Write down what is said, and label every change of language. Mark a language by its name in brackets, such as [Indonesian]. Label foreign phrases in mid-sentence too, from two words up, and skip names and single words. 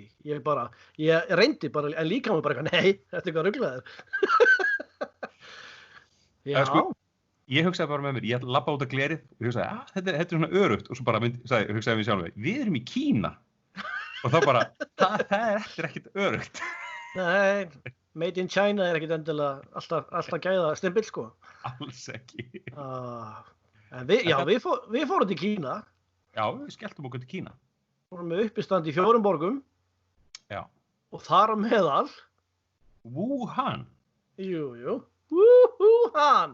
[Icelandic] Ég reyndi bara, en líka mér bara, nei, þetta er eitthvað ruglaður. Já. Sko, ég hugsaði bara með mér, ég labba út af glerið og ég hugsaði, þetta er svona örugt og svo bara hugsaði mér sjálf, við erum í Kína. Og þá bara, það er ekkert örugt. Nei, [English] made in China [Icelandic] er ekkert endilega alltaf gæða stimpill, sko. Alls ekki. En við fórum til Kína. Já, við skelltum okkur til Kína. Fórum með uppistand í 4 borgum. Já. Og þar á meðal Wuhan. Jú. Wuhan.